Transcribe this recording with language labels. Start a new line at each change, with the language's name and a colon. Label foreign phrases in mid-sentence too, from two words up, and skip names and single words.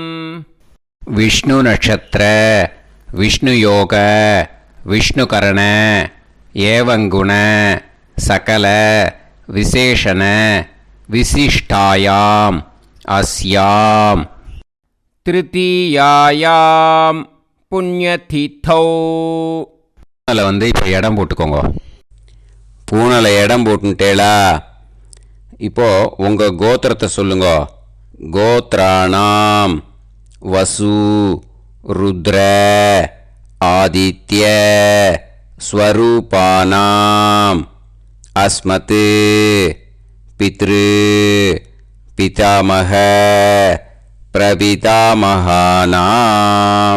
Sanskrit: विष्णु नक्षत्र विष्णु योग विष्णुकरण एवं गुण सकल विशेषण विशिष्टायाम् अस्याम् तृतीयायाम् புண்ணியதிதௌ.
Tamil: பூனலை இப்போ இடம் போட்டுக்கோங்க. பூனலை இடம் போட்டுட்டேளா? இப்போது உங்கள் கோத்திரத்தை சொல்லுங்க.
Sanskrit: गोत्राणां वसु रुद्र आदित्य स्वरूपाणां अस्मत् पितृ पितामह प्रपितामहानां.